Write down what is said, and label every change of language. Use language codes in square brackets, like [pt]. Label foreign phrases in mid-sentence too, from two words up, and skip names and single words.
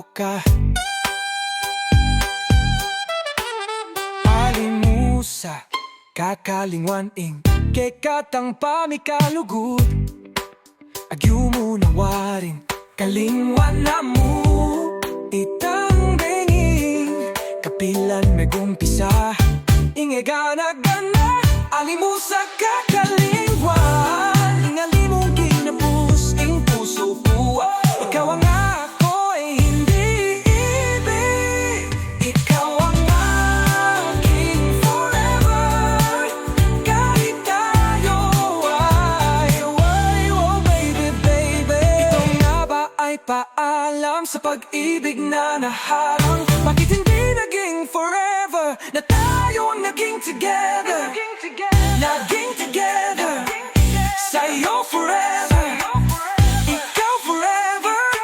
[pam] Alimusa kakalingwan ing kekatang pamikalugod agyu mo nawarin kalingwan na mo itang benging kapilan megumpisa ingegana-gana alimusa kakalingwan ingali mong kinapus ing puso ko [tl] ikaw ang ako'y hindi ibig ikaw ang aking forever kahit tayo ay oh baby baby ito nga ba ay paalam sa pag-ibig na naharang bakit hindi naging forever na tayo naging together naging together sa'yo forever ikaw forever